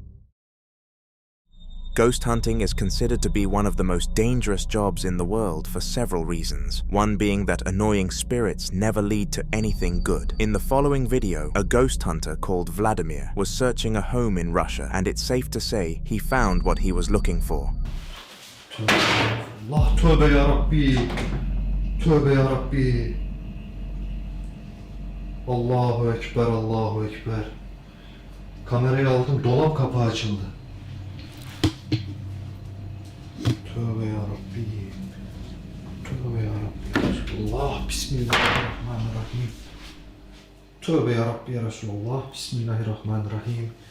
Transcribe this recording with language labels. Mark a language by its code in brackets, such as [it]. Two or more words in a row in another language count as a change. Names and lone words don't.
[en] Ghost hunting is considered to be one of the most dangerous jobs in the world for several reasons. One being that annoying spirits never lead to anything good. In the following video, a ghost hunter called Vladimir was searching a home in Russia, and it's safe to say he found what he was looking for. [tr] Allah, tövbe ya Rabbi. Tövbe ya Rabbi. Allahu Ekber, Allahu Ekber. Kamerayı aldım, dolap kapağı açıldı. Tövbe ya Rabbi. Tövbe ya Rabbi ya Resulullah. Bismillahirrahmanirrahim. Tövbe ya Rabbi ya Resulullah. Bismillahirrahmanirrahim.